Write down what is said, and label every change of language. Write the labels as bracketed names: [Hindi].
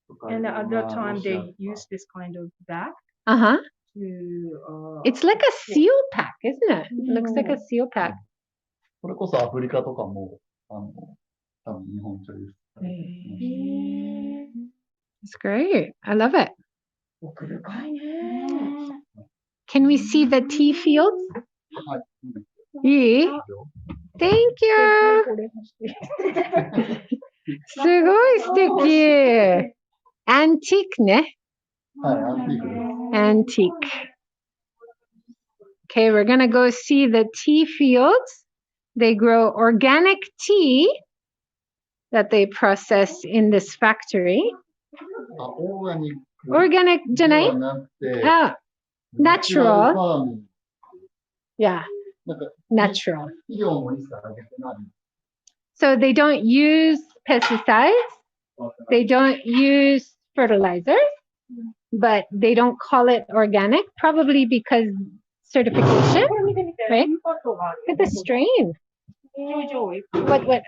[English] And at that time they used this kind of bag Uh-huh. to It's like a seal pack, isn't it? It looks like a seal pack. [Japanese] それこそアフリカとかも、多分日本茶輸出されてる。 [English] It's great. I love it. [Japanese] 奥深いね。 [English] Can we see the tea fields? [Japanese] はい。 [English] いい?Thank you. [Japanese] すごい素敵。Antique ね。はい、アンティークです。 [English] Antique. Okay, we're going to go see the tea fields. They grow organic tea that they process in this factory. [Japanese] オーガニック Organic じゃない? ではなくて、 [English] natural. [Japanese] ファーミング [English] Yeah, [Japanese] なんか [English] natural. [Japanese] 肥料も一切あげてない。 [English] So they don't use pesticides. They don't use fertilizers, but they don't call it organic, probably because certification. Right? Look at the strain. What?